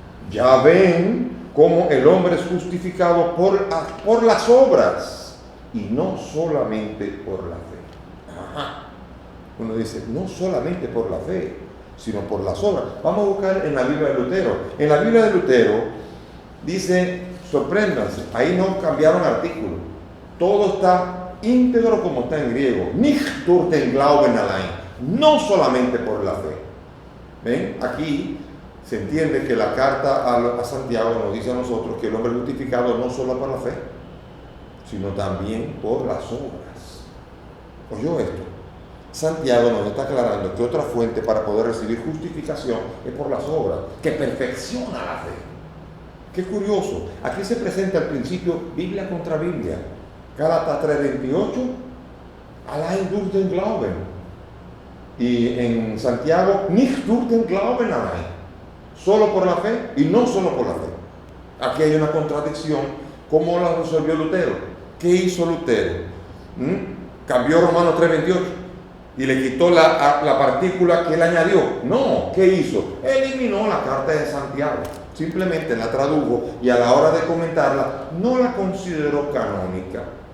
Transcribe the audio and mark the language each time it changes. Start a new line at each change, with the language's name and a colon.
Spanish: Ya ven cómo el hombre es justificado por las obras y no solamente por la fe. Ajá. Uno dice, no solamente por la fe, sino por las obras. Vamos a buscar en la Biblia de Lutero. En la Biblia de Lutero dice, sorpréndanse, ahí no cambiaron artículo. Todo está íntegro como está en griego.
German: Nicht durch den Glauben allein.
Spanish: No solamente por la fe. ¿Ven? Aquí se entiende que la carta a Santiago nos dice a nosotros que el hombre es justificado no solo por la fe, sino también por las obras. ¿Oyó esto? Santiago nos está aclarando que otra fuente para poder recibir justificación es por las obras, que perfecciona la fe. Qué curioso, aquí se presenta al principio Biblia contra Biblia.
German: Gálatas 3:28, allein durch den Glauben.
Spanish: Y en
German: Santiago, nicht durch den Glauben allein.
Spanish: Solo por la fe y no solo por la fe. Aquí hay una contradicción. ¿Cómo la resolvió Lutero? ¿Qué hizo Lutero? Cambió Romanos 3:28 y le quitó la partícula que él añadió. No, ¿qué hizo? Eliminó la carta de Santiago. Simplemente la tradujo y a la hora de comentarla no la consideró canónica.